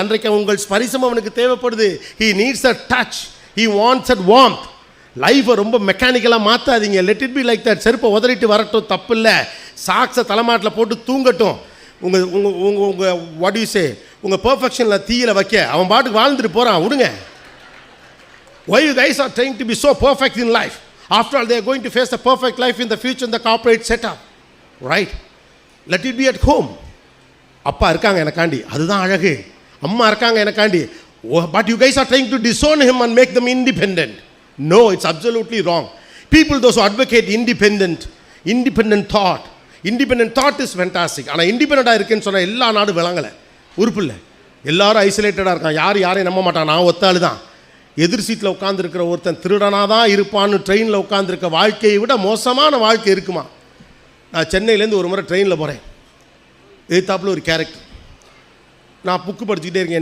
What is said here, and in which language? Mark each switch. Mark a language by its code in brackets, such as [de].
[ta] அன்றைக்கு உங்கள் ஸ்பரிசம் அவனுக்கு தேவைப்படுது. [en] He needs a touch, he wants at warmth. [ta] லைஃப்பை ரொம்ப மெக்கானிக்கலாக மாற்றாதீங்க. [en] Let it be like that. [ta] செருப்பை உதறிட்டு வரட்டும், தப்பு இல்லை. சாக்ஸை தலைமாட்டில் போட்டு தூங்கட்டும். உங்கள் [en] what you say, [ta] உங்கள் பெர்ஃபெக்ஷனில் தீயில வைக்க அவன் பாட்டுக்கு வாழ்ந்துட்டு போகிறான், விடுங்க. [en] Why you guys are trying to be so perfect in life? After all, they are going to face a perfect life in the future in the corporate setup. Right? Let it be at home. [ta] அப்பா இருக்காங்க எனக்காண்டி, அதுதான் அழகு. அம்மா இருக்காங்க எனக்காண்டி. [en] But you guys are trying to disown him and make them independent. No, it's absolutely wrong. People those who advocate independent thought is fantastic. [ta] ஆனால் இண்டிபெண்டண்டாக இருக்குன்னு சொன்னால் எல்லா நாடும் விளங்கலை, உறுப்பு இல்லை. எல்லாரும் ஐசோலேட்டடாக இருக்கான், யாரையும் நம்ப மாட்டான். நான் ஒத்தாள் தான். எதிர் சீட்டில் உட்காந்துருக்கிற ஒருத்தன் திருடனாக தான் இருப்பான்னு ட்ரெயினில் உட்காந்துருக்க வாழ்க்கையை விட மோசமான வாழ்க்கை இருக்குமா? நான் சென்னையிலேருந்து ஒரு முறை ட்ரெயினில் போகிறேன். எதிர்த்தாப்பில் ஒரு கேரக்டர், நான் புக்கு படிச்சுக்கிட்டே இருக்கேன்.